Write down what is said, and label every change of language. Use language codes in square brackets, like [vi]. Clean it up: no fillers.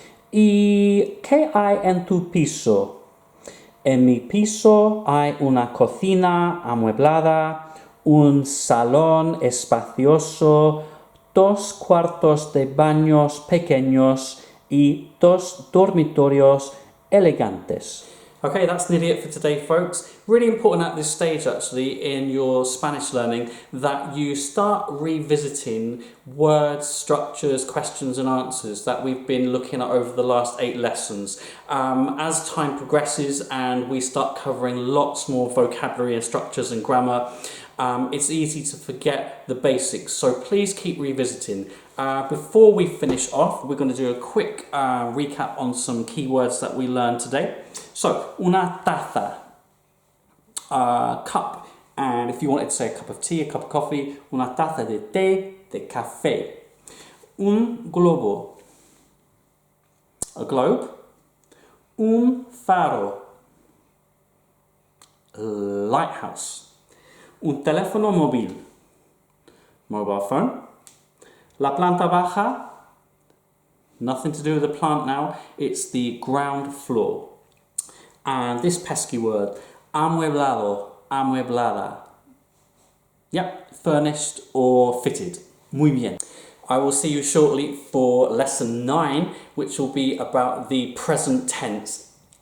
[es] ¿Y qué hay en tu piso? En mi piso hay una cocina amueblada, un salón espacioso, 2 cuartos de baños pequeños y 2 dormitorios elegantes. [en] Okay, that's nearly it for today, folks. Really important at this stage, actually, in your Spanish learning, that you start revisiting words, structures, questions and answers that we've been looking at over the last 8 lessons. As time progresses and we start covering lots more vocabulary and structures and grammar, it's easy to forget the basics, so please keep revisiting. Before we finish off, we're going to do a quick recap on some keywords that we learned today. So, una taza, cup, and if you wanted to say a cup of tea, a cup of coffee, [es] una taza de té, de café. [en] Un globo, a globe. Un faro, lighthouse. Un teléfono móvil, mobile phone. La planta baja, nothing to do with the plant now, it's the ground floor. And this pesky word, amueblado, amueblada. Yep, furnished or fitted. [es] Muy bien. [en] I will see you shortly for lesson 9, which will be about the present tense.